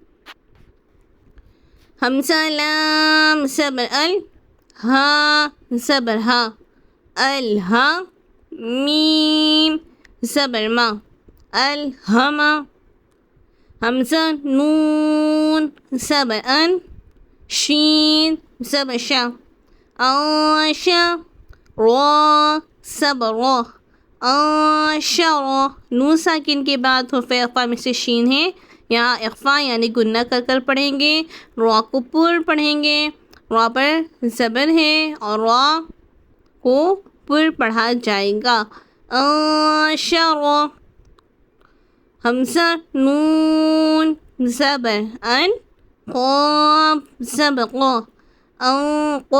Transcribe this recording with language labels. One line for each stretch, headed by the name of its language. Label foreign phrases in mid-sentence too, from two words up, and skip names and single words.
Urdu: حمزہ لام صبر ال، ہا صبر ہا، الہا. میم صبر ما، الہما. حمزہ نون صبر ان، شین صبر شا، آشا. را صبر را، آشرا. نون ساکن کے بعد حرف اخفا میں سے شین ہے. یہاں اخفا یعنی گنہ کر کر پڑھیں گے. را کو پر پڑھیں گے. را پر زبر ہے اور را کو پر پڑھا جائے گا. آشرا. حمزہ نون زبر ان، قاف زبر قا، انقا.